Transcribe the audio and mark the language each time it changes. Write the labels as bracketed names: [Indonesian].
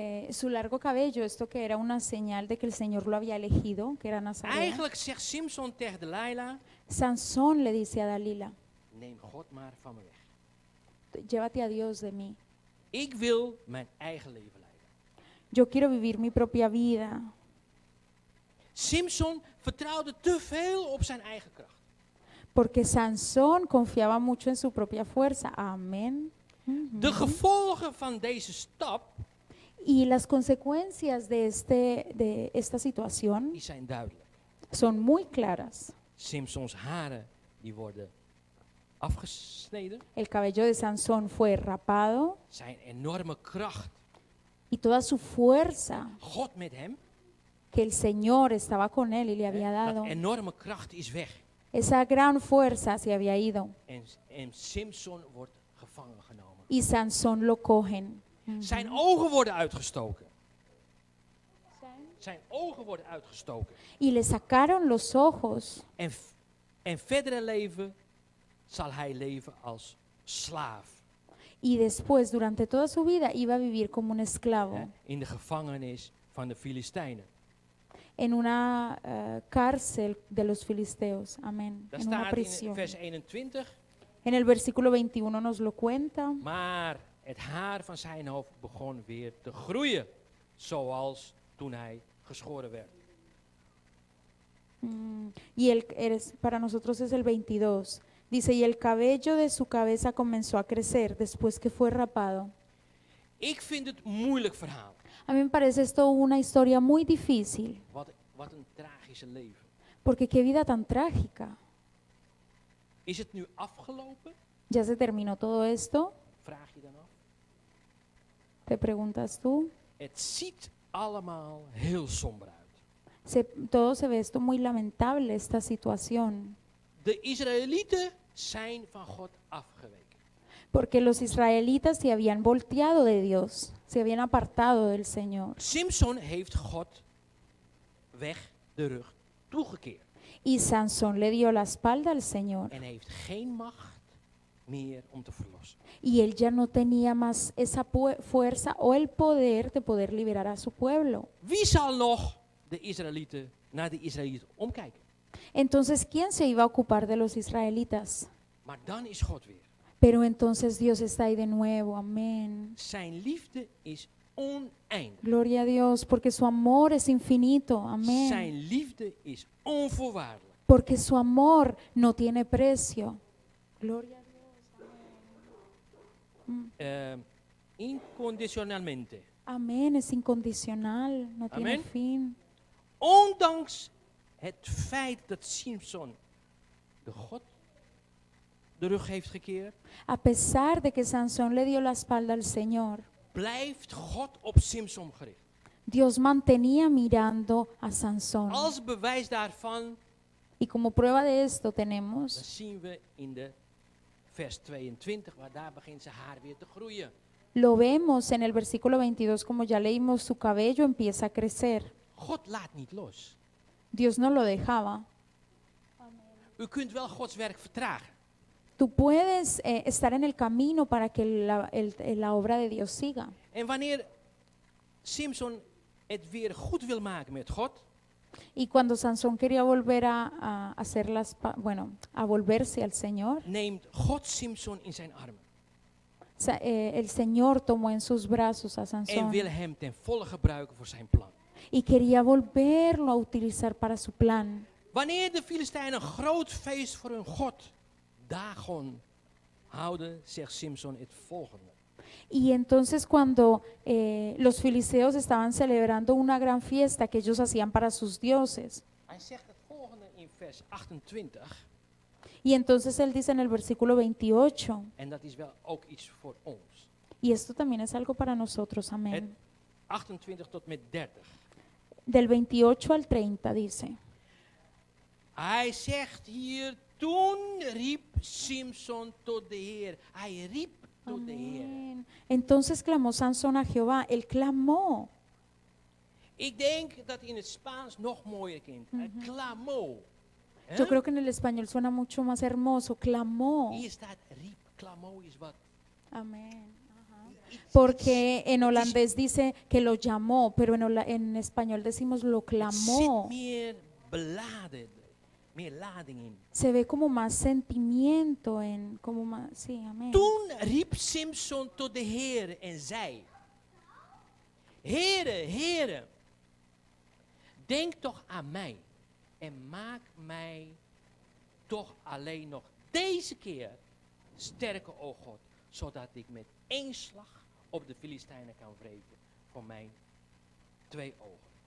[Spanish] su largo cabello, esto que era una señal de que el Señor lo había elegido, que era Nazareo. [Dutch] Eigenlijk zegt Samson tegen Delilah, [Spanish] Sansón le dice a Dalila, [Dutch] neem God maar van me weg. [Spanish] llévate a Dios de mí. [Dutch] Ik wil mijn eigen leven leiden. [Spanish] Yo quiero vivir mi propia vida. [Dutch] Samson vertrouwde te veel op zijn eigen kracht. [Spanish] Porque Sansón confiaba mucho en su propia fuerza. Amén. [Dutch] De gevolgen van deze stap [Spanish] Y las consecuencias de esta situación [Dutch] die zijn duidelijk. [Spanish] son muy claras. [Dutch] Samsons haren die worden afgesneden. [Spanish] El cabello de Sansón fue rapado [Dutch] Zijn enorme kracht. [Spanish] y toda su fuerza [Dutch] God met hem. [Spanish] que el Señor estaba con él y le había dado, [Dutch] Dat enorme kracht is weg. [Spanish] esa gran fuerza se había ido [Dutch] En Samson wordt gevangen genomen. [Spanish] y Sansón lo cogen. [Dutch] Zijn ogen worden uitgestoken. Zijn ogen worden uitgestoken. [Spanish] Y le sacaron los ojos [Dutch] En verdere leven zal hij leven als slaaf. [Spanish] y después durante toda su vida iba a vivir como un esclavo [Dutch] In de gevangenis van de Filistijnen. [Spanish] en una cárcel de los filisteos. Amén. [Dutch] Dat [Spanish] En una [Dutch] staat in [Spanish] prisión. [Dutch] vers 21. [Spanish] En el versículo 21 nos lo cuenta. [Dutch] Maar het haar van zijn hoofd begon weer te groeien. Zoals toen hij geschoren werd. [Spanish] Y para nosotros es el 22. Dice, y el cabello de su cabeza comenzó a crecer después que fue rapado. [Dutch] Ik vind het een moeilijk verhaal. [Spanish] A mí me parece esto una historia muy difícil, [Dutch] Wat een tragische leven. [Spanish] porque qué vida tan trágica. [Dutch] Is het nu afgelopen? [Spanish] ¿Ya se terminó todo esto? [Dutch] Vraag je dan af. [Spanish] Te preguntas tú. [Dutch] Het ziet allemaal heel somber uit. [Spanish] Todo se ve esto muy lamentable, esta situación. [Dutch] De Israëlieten zijn van God afgeweken. [Spanish] Porque los israelitas se habían volteado de Dios, se habían apartado del Señor. [Dutch] Simson heeft God weg de rug toegekeerd. [Spanish] Y Sansón le dio la espalda al Señor. [Dutch] En heeft geen macht meer om te verlossen. [Spanish] Y él ya no tenía más esa fuerza o el poder de poder liberar a su pueblo. [Dutch] Wie zal nog naar de Israëlieten omkijken? [Spanish] Entonces, ¿quién se iba a ocupar de los israelitas? [Dutch] Maar dan is God weer. [Spanish] Pero entonces Dios está ahí de nuevo, amén. [Dutch] Zijn liefde is oneindig. [Spanish] Gloria a Dios, porque su amor es infinito, amén. [Dutch] Zijn liefde is onvoorwaardelijk. [Spanish] Porque su amor no tiene precio. Gloria a Dios. Incondicionalmente. Amén, es incondicional, no tiene Amén. fin. [Dutch] Ondanks het feit dat Simson de God de rug heeft gekeerd, [Spanish] A pesar de que Sansón le dio la espalda al Señor, [Dutch] blijft God op Simson gericht. [Spanish] Dios mantenía mirando a Sansón. [Dutch] Als bewijs daarvan, [Spanish] Y como prueba de esto [Dutch] dat [Spanish] tenemos, [Dutch] zien we in de vers 22, waar daar begint zijn haar weer te groeien. [Spanish] lo vemos en el versículo 22, como ya leímos, su cabello empieza a crecer. [Dutch] God laat niet los. [Spanish] Dios no lo dejaba. [Dutch] U kunt wel Gods werk vertragen. [Spanish] Tú puedes estar en el camino para que la obra de Dios siga. [Dutch] En wanneer Simson het weer goed wil maken met God, [Spanish] Y cuando Sansón quería volver a hacer a volverse al Señor, [Dutch] neemt God Simson in zijn armen [Spanish] el Señor tomó en sus brazos a [Dutch] en [Spanish] Sansón [Dutch] wil hem ten volle gebruiken voor zijn plan. [Spanish] y quería volverlo a utilizar para su plan. [Dutch] Wanneer de Filistijnen een groot feest voor hun God, Dagon, houden, zegt Simson het volgende. [Spanish] Y entonces cuando los filisteos estaban celebrando una gran fiesta que ellos hacían para sus dioses, [Dutch] Hij zegt het volgende in vers 28, [Spanish] y entonces él dice en el versículo 28, [Dutch] en dat is wel ook iets voor ons. [Spanish] y esto también es algo para nosotros, [Dutch] Het [Spanish] amén. [Dutch] 28 tot met 30. [Spanish] Del 28 al 30 dice, [Dutch] Hij zegt hier, toen riep Simson tot de Heer. Hij riep tot de Heer. [Spanish] amén. Entonces clamó Sansón a Jehová, él clamó. [Dutch] Ik denk dat in het Spaans nog mooier klinkt. [Spanish] Clamó. Hè? Yo creo que en el español suena mucho más hermoso, clamó. [Dutch] Hier staat riep. Clamó is wat. [Spanish] Amén. Porque en holandés dice que lo llamó, pero en español decimos lo [Dutch] Er [Spanish] clamó. [Dutch] zit meer beladen, meer lading in. [Spanish] Se ve como más sentimiento sí, amén. [Dutch] Toen riep Simson tot de Heer en zei: Heere, Heere, denk toch aan mij en maak mij toch alleen nog deze keer sterker, o God, zodat ik met één slag op de Filistijnen kan wreken voor mijn 2 ogen.